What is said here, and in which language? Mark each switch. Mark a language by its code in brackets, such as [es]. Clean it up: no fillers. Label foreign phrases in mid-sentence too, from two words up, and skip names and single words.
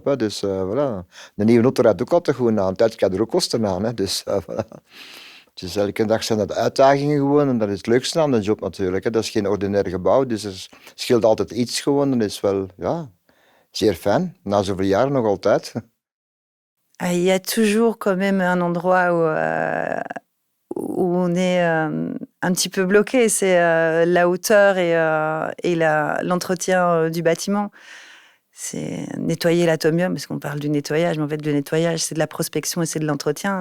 [nl] Hè. Dus voilà. De nieuwe auto rijdt ook altijd goed aan. Tijd krijg je er ook kosten aan. Hè. Dus voilà. Dus elke dag zijn dat uitdagingen gewoon. En dat is het leukste aan de job natuurlijk. Hè. Dat is geen ordinair gebouw. Dus er scheelt altijd iets gewoon. En dat is wel zeer fijn. Na zoveel jaren nog altijd. [fr] Il y a toujours quand même un endroit où on est un petit peu bloqué, c'est la hauteur et l'entretien du bâtiment. C'est nettoyer l'atomium, parce qu'on parle du nettoyage, mais en fait, le nettoyage, c'est de la prospection et c'est de l'entretien.